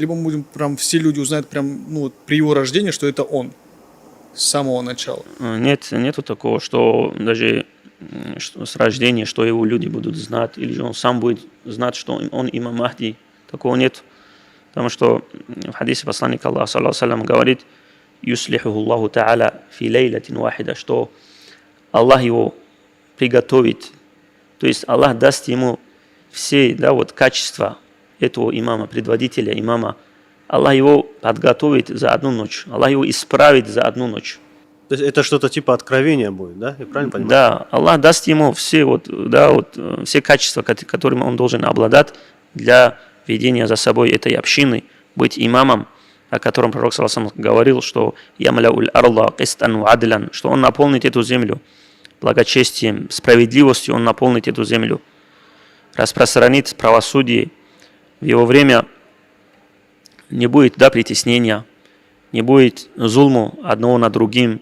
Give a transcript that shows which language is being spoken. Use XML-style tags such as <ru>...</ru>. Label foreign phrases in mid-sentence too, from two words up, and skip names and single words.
<ru>Либо мы будем прям, все люди узнают прям, ну, вот, при его рождении, что это он с самого начала. Нету такого, что даже что с рождения, что его люди будут знать, или же он сам будет знать, что он имам Махди. Такого нет. Потому что в хадисе посланника Аллаха,</ru> <ar>صلى الله عليه وسلم,</ar> <ru>говорит:</ru> <ar>«يصلحه الله تعالى في ليلة واحدة»,</ar> <ru>что Аллах его приготовит. То есть Аллах даст ему все, да, вот, качества этого имама, предводителя имама. Аллах его подготовит за одну ночь. Аллах его исправит за одну ночь. То есть это что-то типа откровения будет, да? Я правильно понимаю? Да, Аллах даст ему все, вот, да, вот, все качества, которыми он должен обладать для ведения за собой этой общины, быть имамом, о котором пророк</ru> <ar>صلى الله عليه وسلم</ar> <ru>говорил, что</ru> <ar>«يملأ الأرض قسطا وعدلا»,</ar> <ru>что он наполнит эту землю благочестием, справедливостью, он наполнит эту землю, распространит правосудие. В его время не будет, да, притеснения, не будет зулму одного над другим.</ru>